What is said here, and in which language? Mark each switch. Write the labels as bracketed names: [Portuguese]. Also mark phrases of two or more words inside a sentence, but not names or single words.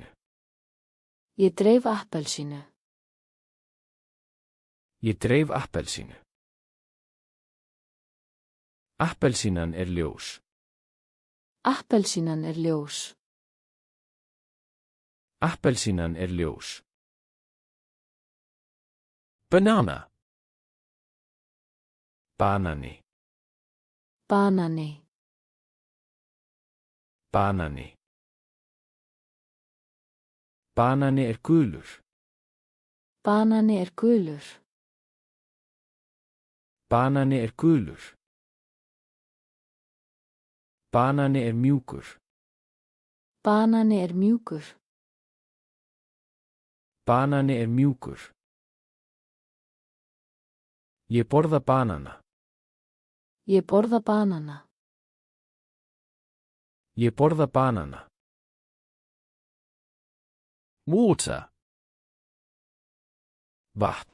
[Icelandic] Ég dreif appelsínu. Ég dreif appelsínu. Appelsínan ljós. Appelsínan ljós. Appelsínan ljós. [English] Banana. [Icelandic] Banani. Banani. Banani. Banani gulur. Banani gulur. Banani gulur. Banani mjúkur. Banani mjúkur. Banani mjúkur. Ég borða banana. Ég borða banana. Ég borða banana. [English] Water. [Icelandic] Vatn.